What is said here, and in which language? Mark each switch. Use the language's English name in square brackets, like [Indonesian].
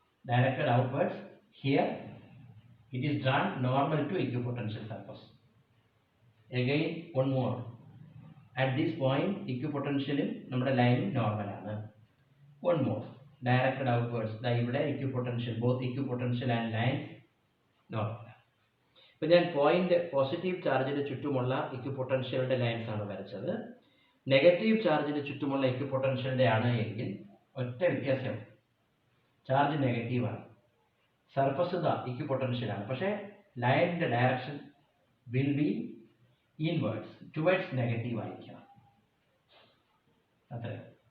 [English] Directed outwards. Here it is drawn normal to equipotential surface. Again one more. At this point equipotential നമ്മുടെ line normal ആണ്. One more. Directed outwards. ഇവിടെ equipotential, both equipotential and lines നോർമൽ. [Malayalam] ഇപ്പോൾ ഞാൻ point positive ചാർജിന് ചുറ്റുമുള്ള ഇക്വിപൊട്ടൻഷ്യലിന്റെ lines ആണ് വരച്ചത്. Negative ചാർജിന് ചുറ്റുമുള്ള ഇക്വിപൊട്ടൻഷ്യലിന്റെ ആണ് എങ്കിൽ ഒറ്റ വ്യത്യാസം, ചാർജ് നെഗറ്റീവാണ്. സർഫസ് ഇക്വിപൊട്ടൻഷ്യൽ ആണ്. പക്ഷേ ലൈനിന്റെ direction [English] will be inwards, towards negative [Malayalam] ആയിരിക്കണം. അത്രയും.